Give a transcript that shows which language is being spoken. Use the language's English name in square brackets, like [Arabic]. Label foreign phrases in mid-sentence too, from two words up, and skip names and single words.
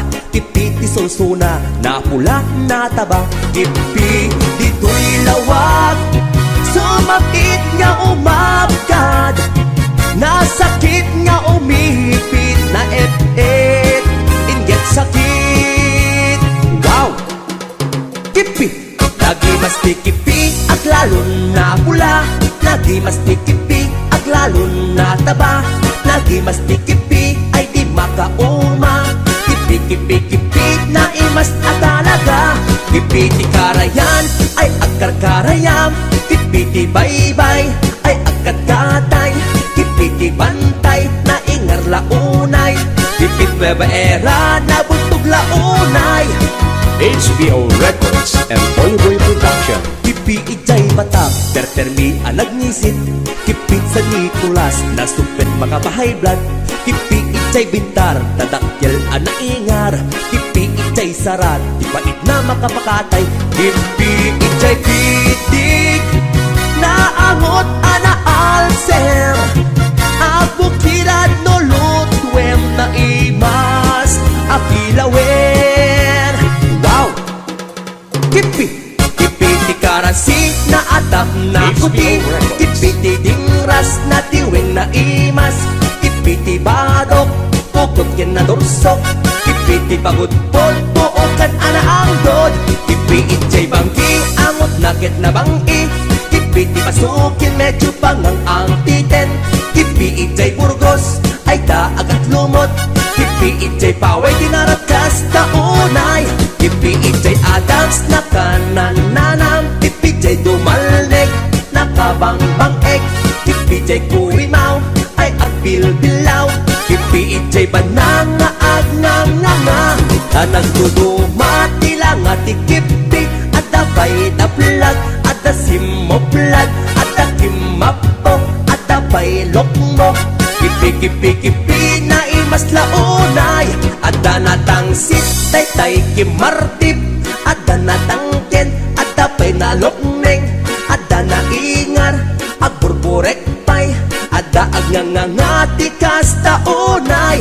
[Iloko] Kipiti solsona, napula, nataba. Kipi, dito'y lawag. Sumakit nga umabgad. Nasakit nga umipit. Na et-et, inget sakit. Wow! Kipi! Lagi mas tikipi at lalo na pula. Lagi mas tikipi at lalo na taba. Lagi mas tikipi ay di makauma. Kipi-kipi-kipi na imas at talaga. Kipi-ti karayan ay agkar-karayam. Kipi-ti baybay ay agkat-katay. Kipi-ti bantay na ingar launay. Kipit bebaera na butog launay. [English] HBO Records and Oyboy Production. [Iloko] Kipi ijay batak, tertermi anag ngisit. Kipit sa Nicolas, na supet makabahay blood. Kipi ijay bintar, tadakyal ana ingar. Kipi ijay sarat, ipait na makapakatay. Kipi ijay pitik, naangot ana alser. Abukirad no lutwem na imas, apilawer. Wow! Kipi! Kipi ti karasi na atap na kuti. Kipi ti dingras na tiwing na imas. Kipi ti badok, pukot yan na dorsok. Kipi ti pagudpod, puokan ana ang dod. Kipi itjay bangki, angot nakit na bangki. Kipi ti pasukin, medyo pangang ang titen. Kipi itjay burgos, ay daag at lumot. Kipi itjay paway, dinarat kas taunay. Kipi ijay Adams na kanan-nanam. Kipi ijay dumalnek na kabang-bang-ek. Kipi ijay kurimaw ay agbil-bilaw. Kipi ijay bananga-ag-nga-nga-nga. Nagduduma tila nga ti kipi. At dabay dablag, at da simoplag, at da kimapok, at dabay lokmok. Kipi-kipi-kipi na imas launay. At da natangsit tay-tay kimartip. At da natangken, at da pa'y nalokneng. At da naingar, agburburek pa'y. At da agnangangati kasta unay.